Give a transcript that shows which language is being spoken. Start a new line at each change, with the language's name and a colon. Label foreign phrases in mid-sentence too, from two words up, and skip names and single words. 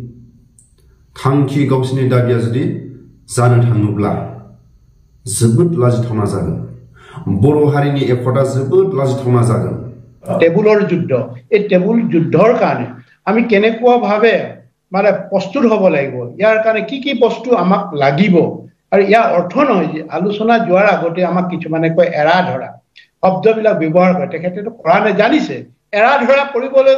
Bodo: थांखि गावसिनि दाबिया जुदि जानो थाङोब्ला जोबोद लाजिथावना जागोन बर' हारिनि एकता जोबोद लाजिथावना जागोन
Assamese: টেবুলৰ যুদ্ধ এই টেবুল যুদ্ধৰ কাৰণে আমি কেনেকুৱা ভাবে মানে প্ৰস্তুত হ'ব লাগিব ইয়াৰ কাৰণে কি বস্তু আমাক লাগিব আৰু ইয়াৰ অৰ্থ নহয় যে আলোচনা যোৱাৰ আগতে আমাক কিছুমানে কয় এৰা ধৰা শব্দবিলাক ব্যৱহাৰ কৰে তেখেতেতো কোৰানে জানিছে এৰা ধৰা কৰিবলৈ